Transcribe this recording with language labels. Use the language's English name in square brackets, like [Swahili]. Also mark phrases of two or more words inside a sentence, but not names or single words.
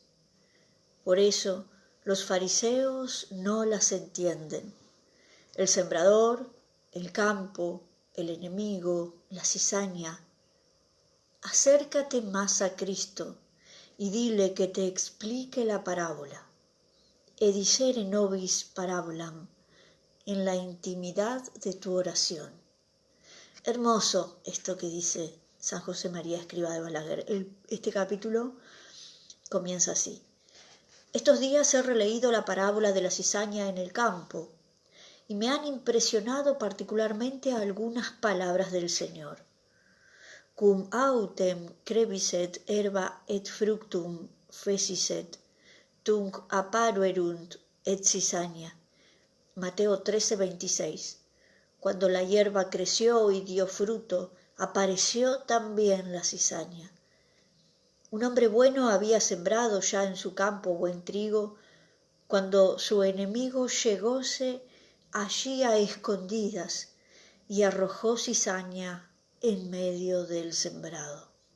[Spanish] Por eso los fariseos no las entienden. El sembrador, el campo, el enemigo, la cizaña. Acércate más a Cristo y dile que te explique la parábola. [Latin] Edicere nobis parabolam, [Spanish] en la intimidad de tu oración. Hermoso esto que dice San José María Escrivá de Balaguer. Este capítulo comienza así: estos días he releído la parábola de la cizaña en el campo y me han impresionado particularmente algunas palabras del Señor. [Latin] Cum autem crebiset herba et fructum feciset, tunc apparuerunt et cizaña. [Spanish] Mateo 13:26. Cuando la hierba creció y dio fruto, apareció también la cizaña. Un hombre bueno había sembrado ya en su campo buen trigo, cuando su enemigo llegóse allí a escondidas y arrojó cizaña en medio del sembrado.